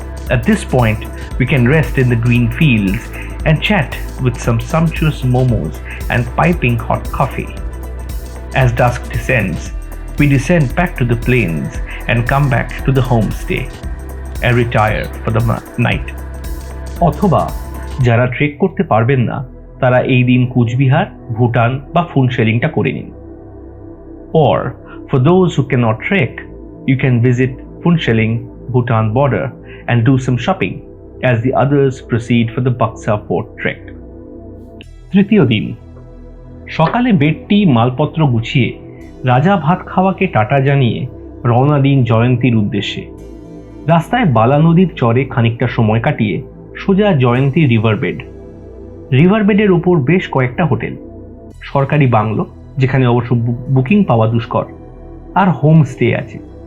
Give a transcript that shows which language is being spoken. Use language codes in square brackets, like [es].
[en] At this point, we can rest in the green fields and chat with some sumptuous momos and piping hot coffee. As dusk descends, we descend back to the plains and come back to the homestay and retire for the night. [bn] অথবা যারা trek করতে পারবেন না, তারা এই দিন কুচবিহার, ভুটান বা ফুনশেলিংটা করে নিন। [en] Or for those who cannot trek, you can visit Phunsheling, Bhutan border and do some shopping as the others proceed for the Baksa Fort trek. [bn] তৃতীয় দিন, সকালে বেডটি মালপত্র গুছিয়ে রাজা ভাত খাওয়াকে টাটা জানিয়ে রওনা দিন জয়ন্তীর উদ্দেশ্যে। রাস্তায় বালা নদীর চরে খানিকটা সময় কাটিয়ে সোজা জয়ন্তী রিভারবেডের উপর বেশ কয়েকটা হোটেল, সরকারি বাংলো যেখানে অবশ্য বুকিং পাওয়া দুষ্কর, আর হোমস্টে আছে।